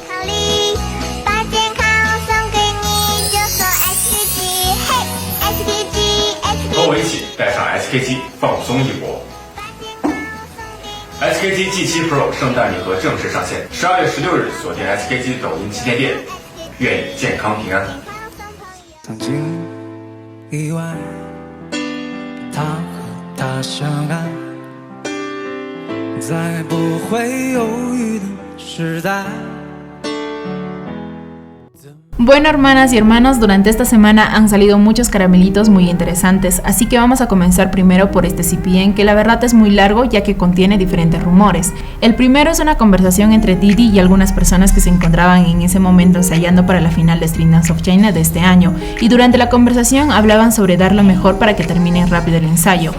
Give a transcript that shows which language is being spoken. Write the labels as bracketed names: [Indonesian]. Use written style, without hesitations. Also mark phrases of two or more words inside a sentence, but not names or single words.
[Chinese] SKG G7 Pro 圣诞礼盒正式上线，12月16日锁定 SKG 抖音旗舰店，愿你健康平安。曾经意外，他和她相爱，在不会犹豫的时代。 [Spanish] Bueno, hermanas y hermanos, durante esta semana han salido muchos caramelitos muy interesantes, así que vamos a comenzar primero por este CPN, que la verdad es muy largo ya que contiene diferentes rumores. El primero es una conversación entre Didi y algunas personas que se encontraban en ese momento ensayando para la final de Street Dance of China de este año, y durante la conversación hablaban sobre dar lo mejor para que termine rápido el ensayo.